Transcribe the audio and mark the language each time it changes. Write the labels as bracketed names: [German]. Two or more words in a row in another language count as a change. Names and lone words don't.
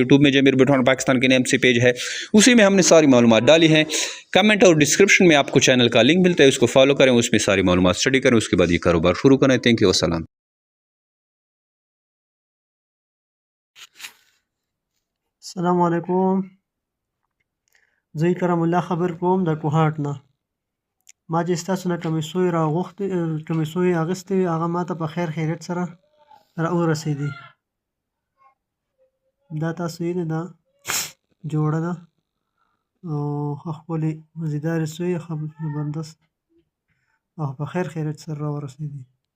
[Urdu] یوٹیوب میں ضمیر برڈ فارم پاکستان کے نام سے پیج ہے، اسی میں ہم نے ساری معلومات ڈالی ہیں. کمنٹ اور ڈسکرپشن میں آپ کو چینل کا لنک ملتا ہے، اس کو فالو کریں، اس میں ساری معلومات اسٹڈی کریں، اس کے بعد یہ کاروبار شروع کریں. [English] thank you, [Urdu] अस्सलाम। [Arabic] السلام علیکم. [Pashto] زه کرم الله خبر کوم د کوهاټ نه. ما چې ستاسو نه کومې سوی اغوستې وې هغه ما ته په خیر خیریت سره را ورسېدې. دا تاسو وینئ دا جوړه ده او ښه ښکلې مزیدارې سوی ښه زبردست او په خیر خیریت سره را ورسېدې.